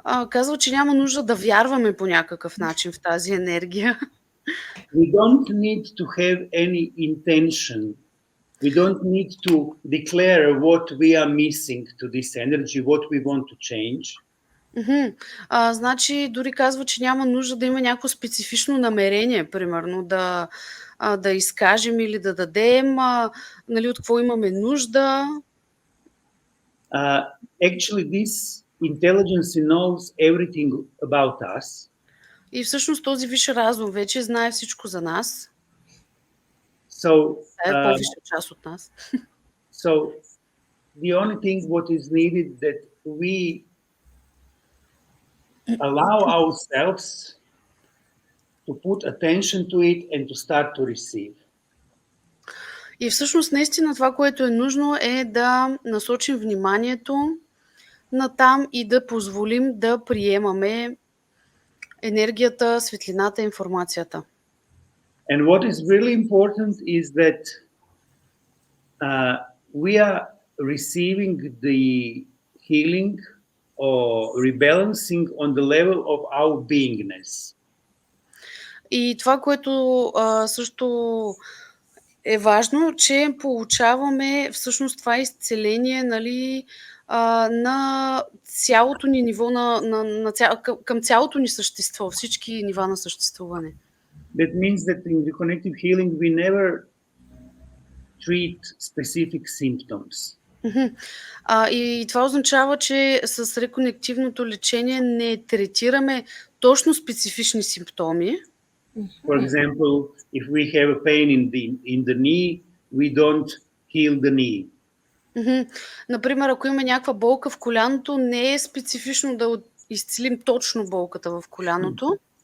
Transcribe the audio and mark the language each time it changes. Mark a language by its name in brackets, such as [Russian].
[Bulgarian] Казва, че няма нужда да вярваме по някакъв начин в тази енергия. [English] We don't need to have any intention. We don't need to declare what we are missing to this energy, what we want to change. [Bulgarian] Значи дори казва, че няма нужда да има някакво специфично намерение, примерно да изкажем или да дадем, нали, от какво имаме нужда. [English] Actually, this intelligence knows everything about us. [Bulgarian] И всъщност този висш разум вече знае всичко за нас. Е по-висша част от нас. [English] So the only thing what is needed that we allow ourselves to put attention to it and to start to receive. [Bulgarian] И всъщност наистина това, което е нужно, е да насочим вниманието на там и да позволим да приемаме енергията, светлината, информацията. [English] And what is really important is that we are receiving the healing or rebalancing on the level of our beingness. [Bulgarian] И това, което също е важно, че получаваме всъщност това изцеление, нали, на цялото ни ниво, към цялото ни същество, всички нива на съществуване. [English] That means that in reconnective healing we never treat specific symptoms. [Bulgarian] И това означава, че с реконективното лечение не третираме точно специфични симптоми. [English] For example, if we have a pain in the knee, we don't heal the knee. [Bulgarian] Например, ако има някаква болка в коляното, не е специфично да изцелим точно болката в коляното.